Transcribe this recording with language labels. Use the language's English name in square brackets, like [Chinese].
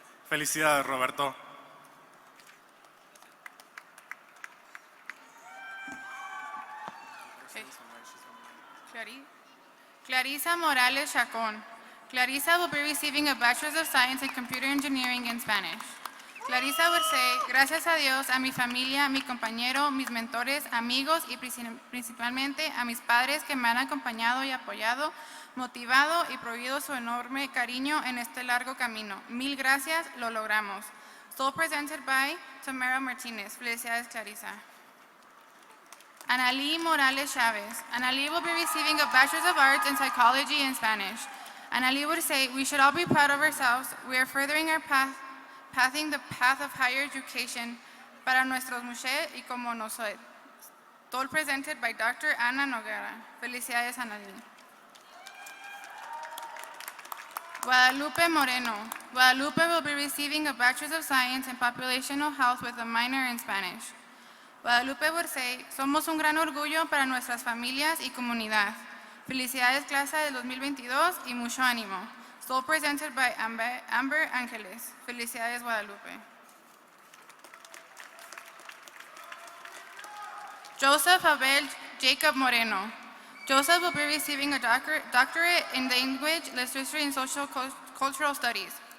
[Spanish] Felicidades, Roberto. Clarisa Morales Chacon. [English] Clarisa will be receiving a Bachelor's of Science in Computer Engineering in Spanish. Clarisa would say, [Spanish] gracias a Dios, a mi familia, mi compañero, mis mentores, amigos y principalmente a mis padres que me han acompañado y apoyado, motivado y prohibido su enorme cariño en este largo camino. Mil gracias, lo logramos. [English] Stole presented by Tamara Martinez. Felicidades, Clarisa. Analí Morales Chavez. Analí will be receiving a Bachelor's of Arts in Psychology in Spanish. Analí would say, we should all be proud of ourselves. We are furthering our pathing the path of higher education [Spanish] para nuestros mujeres y como nosotros. [English] Stole presented by Dr. Ana Noguera. Felicidades, Analí. Guadalupe Moreno. Guadalupe will be receiving a Bachelor's of Science in Populational Health with a minor in Spanish. [Spanish] Guadalupe would say, somos un gran orgullo para nuestras familias y comunidad. Felicidades, clase del 2022 y mucho ánimo. [English] Stole presented by Amber Angeles. Felicidades, Guadalupe. Joseph Abel Jacob Moreno. Joseph will be receiving a doctorate in Language, Literature, and Social Cultural Studies.